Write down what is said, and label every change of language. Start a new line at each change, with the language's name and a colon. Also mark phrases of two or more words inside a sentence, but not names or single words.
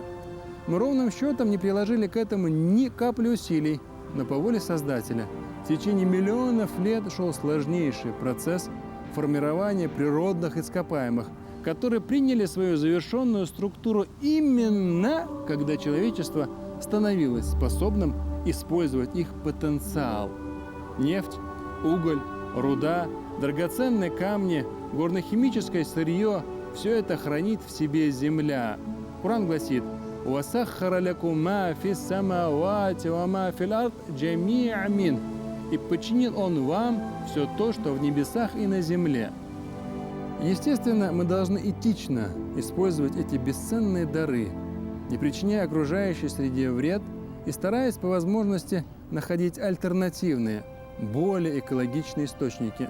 Russian: Мы ровным счетом не приложили к этому ни капли усилий, но по воле Создателя в течение миллионов лет шел сложнейший процесс формирования природных ископаемых, которые приняли свою завершенную структуру именно когда человечество становилось способным использовать их потенциал. Нефть, уголь, руда, драгоценные камни, горно-химическое сырье – все это хранит в себе земля. Коран гласит:
Arabic: «وسخر لكم ما في السماوات وما في الأرض جميعا منه».
Russian: И подчинил Он вам все то, что в небесах и на земле. Естественно, мы должны этично использовать эти бесценные дары, не причиняя окружающей среде вред и стараясь по возможности находить альтернативные, более экологичные источники.